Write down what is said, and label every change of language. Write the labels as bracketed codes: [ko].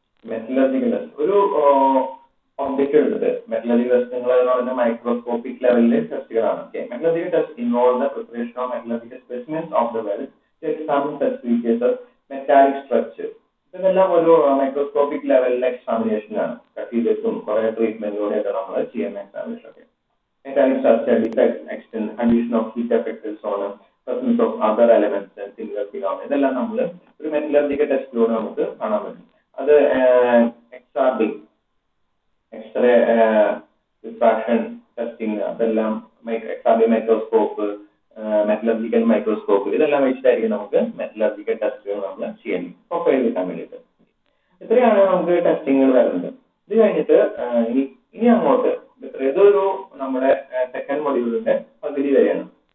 [ml] Metallurgical test ഒരു object എടുത്തിട്ട്, metallurgical ടെസ്റ്റുകൾ എന്ന് പറയുന്നത് microscopic ലെവലിലെ ടെസ്റ്റുകളാണ്. [en] Metallurgical test involve the preparation of metallurgical specimens of the weld to examine such features of metallic structure. [ml] ഇതെല്ലാം ഒരു microscopic ലെവലിലെ examination ആണ്. Cut ചെയ്തിട്ടും കുറെ ട്രീറ്റ്മെന്റിലൂടെയൊക്കെ നമ്മൾ ചെയ്യുന്ന എക്സാമിനേഷൻ ഒക്കെ. [en] Metallic structure, defect, extent, condition of heat effective zone, presence of other elements and similar phenomena. [ml] ഇതെല്ലാം നമ്മൾ ഒരു മെറ്റലർജിക്കൽ ടെസ്റ്റിലൂടെ നമുക്ക് കാണാൻ പറ്റും. അത് XRD എക്സ്റേ റിഫ്രാക്ഷൻ ടെസ്റ്റിംഗ് അതെല്ലാം XRD മൈക്രോസ്കോപ്പ് മെറ്റലർജിക്കൽ മൈക്രോസ്കോപ്പ് ഇതെല്ലാം വെച്ചിട്ടായിരിക്കും നമുക്ക് മെറ്റലർജിക്കൽ ടെസ്റ്റുകൾ നമ്മൾ ചെയ്യുന്നത് പ്രൊഫൈൽ കിട്ടാൻ വേണ്ടിയിട്ട്. ഇത്രയാണ് നമുക്ക് ടെസ്റ്റിങ്ങുകൾ വരുന്നത്. ഇത് കഴിഞ്ഞിട്ട് ഇനി അങ്ങോട്ട് ഇതൊരു നമ്മുടെ സെക്കൻഡ് മൊഡ്യൂളിന്റെ പകുതി വരെയാണ്.